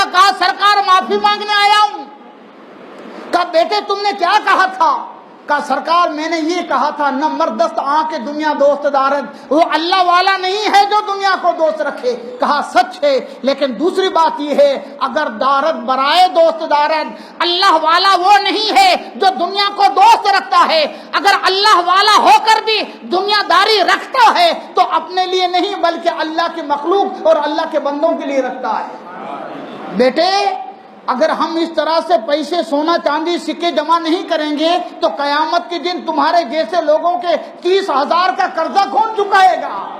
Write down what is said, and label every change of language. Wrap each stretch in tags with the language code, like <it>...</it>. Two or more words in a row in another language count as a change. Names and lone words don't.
<ur>کہا سرکار معافی مانگنے آیا ہوں۔ کہا بیٹے تم نے کیا کہا تھا؟ کہا سرکار میں نے یہ کہا تھا</ur> <fa>نہ مردست آنکھ دنیا دوست دارد،</fa> <ur>وہ اللہ والا نہیں ہے جو دنیا کو دوست رکھے۔ کہا سچ ہے، لیکن دوسری بات یہ ہے</ur> <fa>اگر دارد برائے دوست دارد،</fa> <ur>اللہ والا وہ نہیں ہے جو دنیا کو دوست رکھتا ہے، اگر اللہ والا ہو کر بھی دنیا داری رکھتا ہے تو اپنے لیے نہیں بلکہ اللہ کی مخلوق اور اللہ کے بندوں کے لیے رکھتا ہے۔ بیٹے اگر ہم اس طرح سے پیسے سونا چاندی سکے جمع نہیں کریں گے تو قیامت کے دن تمہارے جیسے لوگوں کے 30,000 کا قرضہ کون چکائے گا؟</ur>